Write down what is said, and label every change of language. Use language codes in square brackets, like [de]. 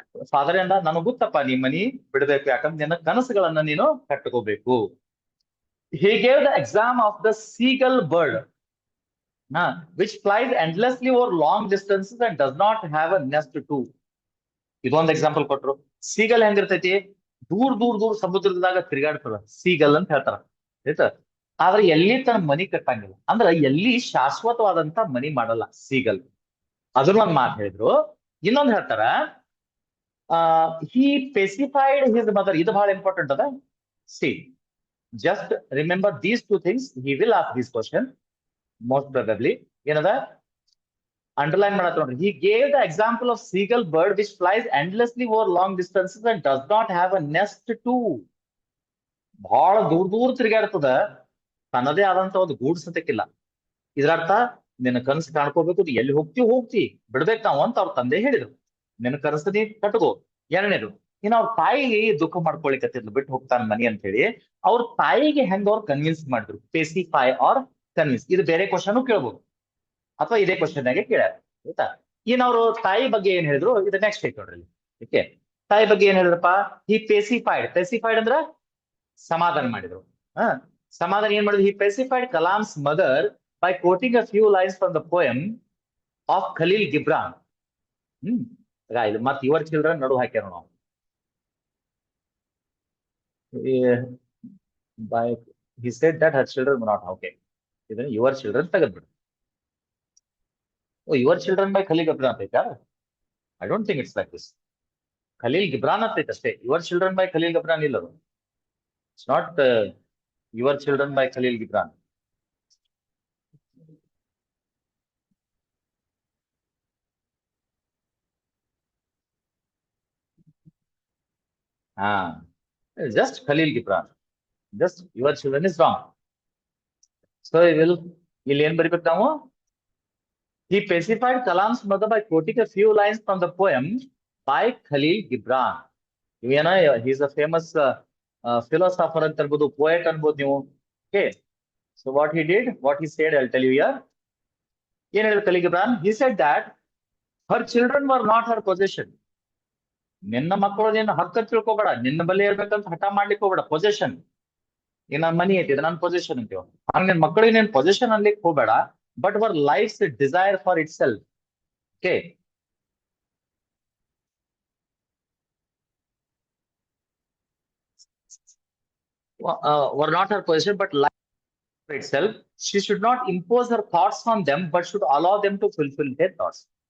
[kn] Father ಎಂದ, ನನಗೆ ಗೊತ್ತಪ್ಪ ನೀ ಮನಿ ಬಿಡಬೇಕು, ಯಾಕಂದ್ರೆ ನಿನ್ನ ಕನಸುಗಳನ್ನ ನೀನು ಕಟ್ಕೋಬೇಕು. [en] He gave the exam of the seagull bird, which flies endlessly over long distances and does not have a nest too. [kn] ಇದೊಂದು ಎಕ್ಸಾಂಪಲ್ ಕೊಟ್ರು. ಸೀಗಲ್ ಹೆಂಗಿರ್ತೈತಿ? ದೂರ ದೂರ ದೂರ ಸಮುದ್ರದಾಗ ತಿರುಗಾಡ್ತದ, ಸೀಗಲ್ ಅಂತ ಹೇಳ್ತಾರ. ಆಯ್ತಾ? ಆದ್ರೆ ಎಲ್ಲಿ ತನ್ನ ಮನಿ ಕಟ್ಟಂಗಿಲ್ಲ, ಅಂದ್ರೆ ಎಲ್ಲಿ ಶಾಶ್ವತವಾದಂತ ಮನಿ ಮಾಡಲ್ಲ ಸೀಗಲ್. ಅದನ್ನೊಂದು ಮಾತು ಹೇಳಿದ್ರು. ಇನ್ನೊಂದು ಹೇಳ್ತಾರ, [en] he pacified his mother. [kn] ಇದು ಬಹಳ ಇಂಪಾರ್ಟೆಂಟ್ ಅದ. [en] See, just remember these two things. He will ask this question most probably. [kn] ಏನದ? ಅಂಡರ್ಲೈನ್ ಮಾಡತ್ತ ನೋಡ್ರಿ. [en] He gave the example of seagull bird which flies endlessly over long distances and does not have a nest too. [kn] ಬಹಳ ದೂರ ದೂರ ತಿರುಗಾಡ್ತದ, ತನ್ನದೇ ಆದಂತ ಒಂದು ಗೂಡು ಸತ್ಯಕ್ಕಿಲ್ಲ. ಇದರರ್ಥ ನಿನ್ನ ಕನಸು ಕಾಣ್ಕೋಬೇಕು, ಎಲ್ಲಿ ಹೋಗ್ತಿ ಬಿಡ್ಬೇಕು ನಾವು ಅಂತ ಅವ್ರ ತಂದೆ ಹೇಳಿದ್ರು. ನಿನ್ನ ಕನಸು ನೀ ಕಟ್ಕೋ. ಎರಡನೇದು, ಇನ್ನು ಅವ್ರ ತಾಯಿಗೆ ದುಃಖ ಮಾಡ್ಕೊಳಿಕತ್ತಿದ್ಲು, ಬಿಟ್ಟು ಹೋಗ್ತಾನ ಮನಿ ಅಂತ ಹೇಳಿ. ಅವ್ರ ತಾಯಿಗೆ ಹೆಂಗ ಅವ್ರು ಕನ್ವಿನ್ಸ್ ಮಾಡಿದ್ರು? ಪೆಸಿಫೈ ಆರ್ ಕನ್ವಿನ್ಸ್. ಇದು ಬೇರೆ ಕ್ವಶನ್ ಕೇಳ್ಬೋದು, ಅಥವಾ ಇದೇ ಕ್ವಶನ್ ಆಗಿ ಕೇಳ್ಯಾರ. ಆಯ್ತಾ? ಇನ್ನು ಅವ್ರು ತಾಯಿ ಬಗ್ಗೆ ಏನ್ ಹೇಳಿದ್ರು, ಇದು ನೆಕ್ಸ್ಟ್ ಐತೆ ನೋಡ್ರಿ. ಓಕೆ, ತಾಯಿ ಬಗ್ಗೆ ಏನ್ ಹೇಳಿದ್ರಪ್ಪ? ಹಿ ಪೆಸಿಫೈಡ್ ಅಂದ್ರ ಸಮಾಧಾನ ಮಾಡಿದ್ರು. ಹ ಸಮಾಧಾನ ಏನ್ ಮಾಡಿದ್ರು? [en] He pacified Kalam's mother by quoting a few lines from the poem of Khalil Gibran. [kn] ಇದು ಮತ್ ಯುವರ್ ಚಿಲ್ಡ್ರನ್ ನಡು ಹಾಕ್ಯಾರ ನಾವು. [en] By he said that her children were not okay. [kn] ಇದನ್ನ ಯುವರ್ ಚಿಲ್ಡ್ರನ್ ತೆಗೆದ್ಬಿಡು. [en] oh, your children by Khalil Gibran [kn] ಅಂತ ಐತಾ? [en] I don't think it's like this. Khalil Gibran [kn] ಅಂತ ಐತೆ ಅಷ್ಟೇ. [en] your children by Khalil Gibran [kn] ಇಲ್ಲ ಅದು. [en] It's not your children by Khalil Gibran. ಹಾ, just Khalil Gibran. Just your children is wrong. [kn] So ಇಲ್ಲಿ ಏನ್ ಬರಿಬೇಕು ನಾವು? [en] He pacified Kalam's mother by quoting a few lines from the poem by Khalil Gibran. [kn] ಇವೇನ, [en] he is a famous philosopher [kn] ಅಂತ ಅನ್ಬೋದು, poet ಅನ್ಬೋದು ನೀವು. Okay. [en] So what he did, what he said, I'll tell you here. [kn] ಏನ್ ಹೇಳಿದ್ರು Khalil Gibran? [en] He said that her children were not her possession. [kn] ನಿನ್ನ ಮಕ್ಕಳು ನಿನ್ನ ಹಕ್ಕ ತಿಳ್ಕೊಬೇಡ, ನಿನ್ನ ಬಳಿ ಇರ್ಬೇಕಂತ ಹಠ ಮಾಡ್ಲಿಕ್ಕೆ ಹೋಗ್ಬೇಡ. ಪೊಸಿಷನ್, ಈಗ ನನ್ನ ಮನಿ ಐತಿ, ಇದು ನನ್ನ ಪೊಸಿಷನ್ ಅಂತೀವ. ಹಂಗ ನಿನ್ ಮಕ್ಕಳಿಗೆ ನೀನ್ ಪೊಸಿಷನ್ ಅನ್ಲಿಕ್ಕೆ ಹೋಗ್ಬೇಡ, [en] But ಅವರ್ life's desire for itself. Okay, were not her possession but life for itself. She should not impose her thoughts on them, but should allow them to fulfill their thoughts.